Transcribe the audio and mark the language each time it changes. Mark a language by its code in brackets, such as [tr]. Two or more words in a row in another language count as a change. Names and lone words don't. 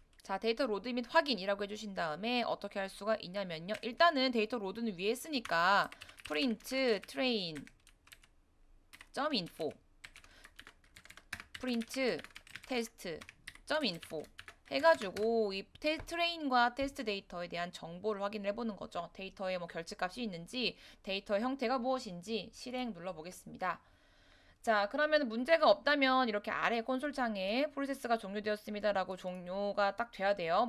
[ko] 자, 데이터 로드 및 확인이라고 해주신 다음에 어떻게 할 수가 있냐면요. 일단은 데이터 로드는 위에 있으니까 [en] print train .info print test .info [ko] 해가지고 이 트레인과 테스트 데이터에 대한 정보를 확인을 해보는 거죠. 데이터에 뭐 결집값이 있는지, 데이터의 형태가 무엇인지 실행 눌러보겠습니다. 자, 그러면 문제가 없다면 이렇게 아래 콘솔창에 프로세스가 종료되었습니다라고 종료가 딱 돼야 돼요.